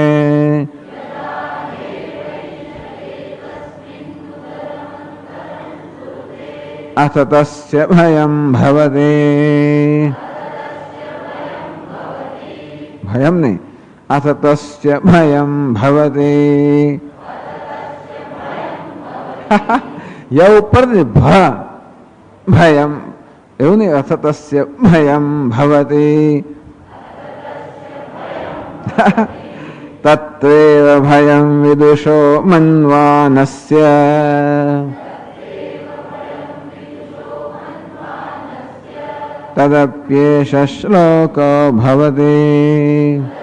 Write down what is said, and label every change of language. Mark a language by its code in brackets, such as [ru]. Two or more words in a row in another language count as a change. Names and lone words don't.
[sa] अथ तस्य भयं भवति भयं नहीं अथ तस्य भयं भवति या ऊपर भयं [gu] એવું નહીં [sa] અથ તસ્ય ભયં ભવતિ તત્રેવ ભયં વિદુષો મન્વાનસ્ય તદપ્યેષ શ્લોકો ભવતિ.